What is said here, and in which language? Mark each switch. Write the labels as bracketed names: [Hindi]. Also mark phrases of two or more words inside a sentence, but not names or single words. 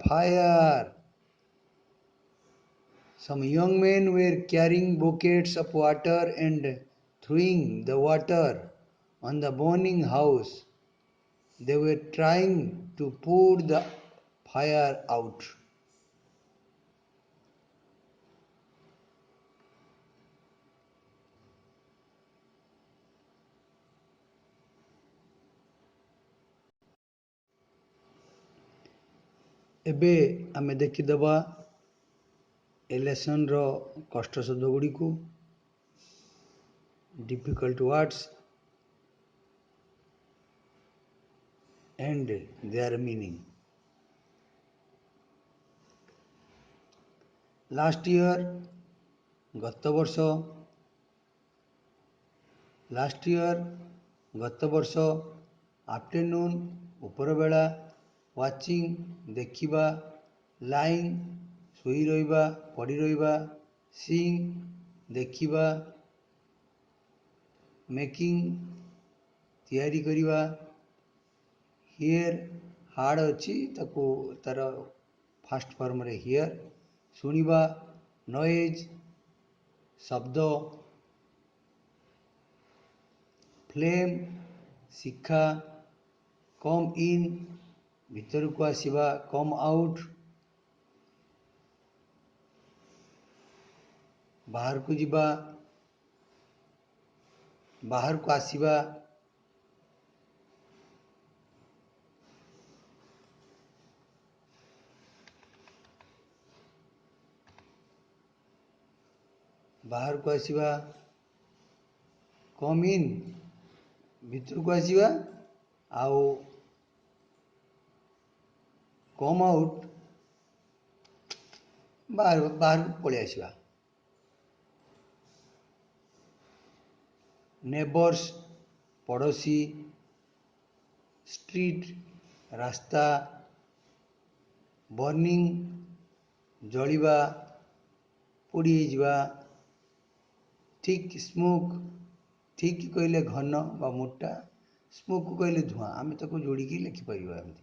[English] Fire! Some young men were carrying buckets of water and throwing the water on the burning house. They were trying to put the fire out. [Odia] ଏବେ ଆମେ ଦେଖିଦେବା ଏ ଲେସନ୍ର କଷ୍ଟ ଶବ୍ଦ ଗୁଡ଼ିକୁ, [English] difficult words and their meaning. Last year, [Odia] ଗତ ବର୍ଷ, afternoon, ଉପରବେଳା, watching, ଦେଖିବା, lying, ଶୋଇ ରହିବା, ପଡ଼ି ରହିବା, seeing, ଦେଖିବା, making, ତିଆରି କରିବା, hear, ହାର୍ଡ଼ ଅଛି ତାକୁ ତାର [English] past form [Odia] hear, ଶୁଣିବା, noise, ଶବ୍ଦ, [English] flame, ଶିଖା, come in, [Odia] ଭିତରକୁ ଆସିବା, [English] come out, [Odia] ବାହାରକୁ ଯିବା, ବାହାରକୁ ଆସିବା, ବାହାରକୁ ଆସିବା, [English] come in, [Odia] ଭିତରକୁ ଆସିବା, ଆଉ [English] come out, [Odia] ବାହାରକୁ ପଳେଇ ଆସିବା. ନେବର୍ସ ପଡ଼ୋଶୀ, ଷ୍ଟ୍ରିଟ୍ ରାସ୍ତା, ବର୍ଣ୍ଣିଂ ଜଳିବା, ପୋଡ଼ି ହେଇଯିବା, [English] thick smoke, [Odia] ଥିକ୍ କହିଲେ ଘନ ବା ମୋଟା, ସ୍ମୋକ୍ କହିଲେ ଧୂଆଁ, ଆମେ ତାକୁ ଯୋଡ଼ିକି ଲେଖିପାରିବା ଏମିତି।